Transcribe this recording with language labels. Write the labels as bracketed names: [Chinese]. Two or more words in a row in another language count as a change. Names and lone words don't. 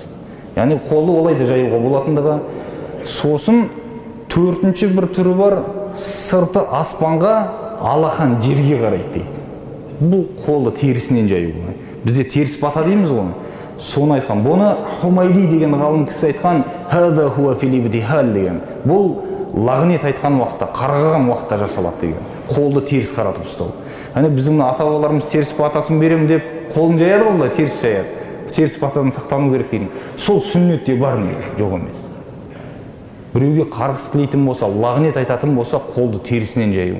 [Kazakh] Яғни қолды олай да жаюға болатындығы. Сосын төртінші бір түрі бар, сырты аспанға, Аллахан жерге қарайды дейді. Бұл қолды терісінен жаюға. Бізде теріс бата дейміз ғой. Соны айтқан. Бұны Хумайди деген ғалым кісі айтқан, [Arabic] «هذا هو في الابتهال» деген. [Kazakh] Бұл лағнет айтқан уақытта, қарғаған уақытта жасалады деген. Қолды теріс қаратып ұстау. Яғни біздің ата-бабаларымыз теріс батасын берем деп қолын жаяды ғой, теріс жаяды. Теріс батадан сақтану керек деген. Сол сүннетте бар емес, жоқ емес. Біреуге қарғыс тілейтін болса, лағнет айтатын болса, қолды терісінен жаю.